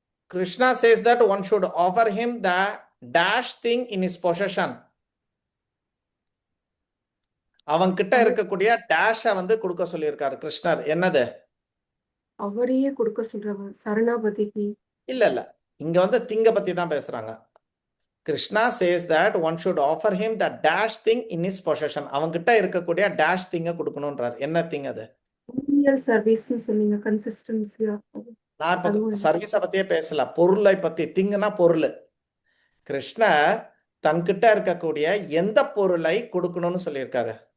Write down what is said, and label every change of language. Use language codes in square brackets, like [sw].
[en] Krishna says that one should offer him the dash thing in his possession. [ta] அவன் கிட்ட இருக்கக்கூடிய டேஷை வந்து கொடுக்க சொல்லியிருக்காரு கிருஷ்ணர். என்னது? அவரையே கொடுக்க சொல்றவன் சரணாபதிக்கு. இல்ல இல்ல, இங்க வந்து திங்க பத்தி தான் பேசுறாங்க. [en] Krishna says that one should offer him the dash thing in his possession. [ta] அவன் கிட்ட இருக்கக்கூடிய டேஷ் திங்க கொடுக்கணும்ன்றார். என்ன திங் அது? சர்வீஸ் சொன்னீங்க, கன்சிஸ்டன்சியா. நான் இப்ப சர்வீஸை பத்தியே பேசல, பொருளை பத்தி. திங்குனா பொருள். கிருஷ்ணர் தன்கிட்ட இருக்கக்கூடிய எந்த பொருளை கொடுக்கணும்னு சொல்லியிருக்காரு?